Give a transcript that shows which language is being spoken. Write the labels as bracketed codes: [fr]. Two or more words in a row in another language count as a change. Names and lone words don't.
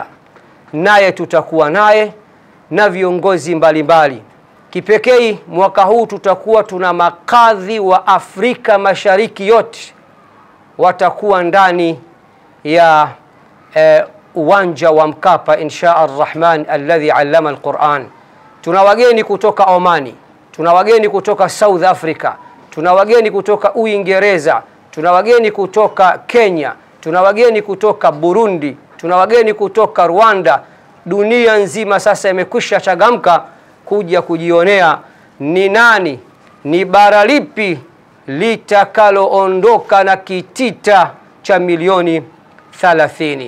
[sw] Naye tutakuwa naye na viongozi mbalimbali. Kipekee mwaka huu tutakuwa tuna makadhi wa Afrika Mashariki yote watakuwa ndani ya uwanja wa Mkapa [ar] إن شاء الرحمن الذي علم القرآن. [sw] Tuna wageni kutoka Omani, tuna wageni kutoka South Africa, tuna wageni kutoka Uingereza, tuna wageni kutoka Kenya, tuna wageni kutoka Burundi, tuna wageni kutoka Rwanda. Dunia nzima sasa imekwisha changamka kuja kujionea ni nani, ni bara lipi litakaloondoka na kitita cha milioni 30.